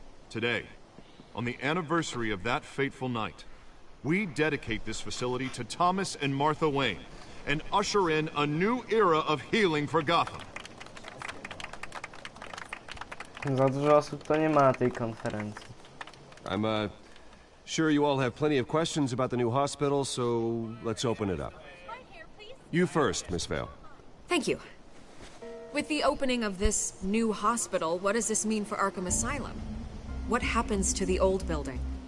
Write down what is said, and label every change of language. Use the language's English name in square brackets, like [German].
[English] Today, on the anniversary of that fateful night, we dedicate this facility to Thomas and Martha Wayne and usher in a new era of healing for Gotham. [Polish] Za dużo osób to nie ma tej konferencji. [English] I'm sure you all have plenty of questions about the new hospital, so let's open it up. You first, Miss Vale. Thank you. With the opening of this new hospital, what does this mean for Arkham Asylum? What happens to the old building?